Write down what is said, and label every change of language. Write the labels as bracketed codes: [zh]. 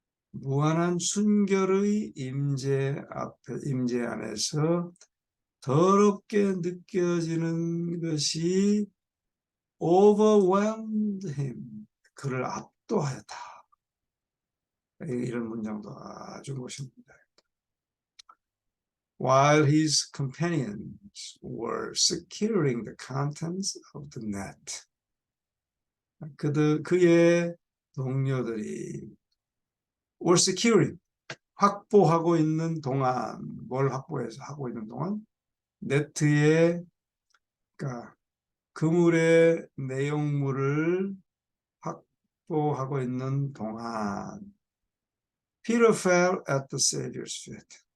[ko] 무한한 순결의 임재 안에서 더럽게 느껴지는 것이 [en] overwhelmed him, [ko] 그를 압도하였다. 이런 문장도 아주 멋있습니다. [en] While his companions were securing the contents of the net, [ko] 그의 동료들이 [en] were securing, [ko] 확보하고 있는 동안, 뭘 확보해서 하고 있는 동안, 네트에, 그러니까 그물의 내용물을 확보하고 있는 동안, [en] Peter fell at the Savior's feet.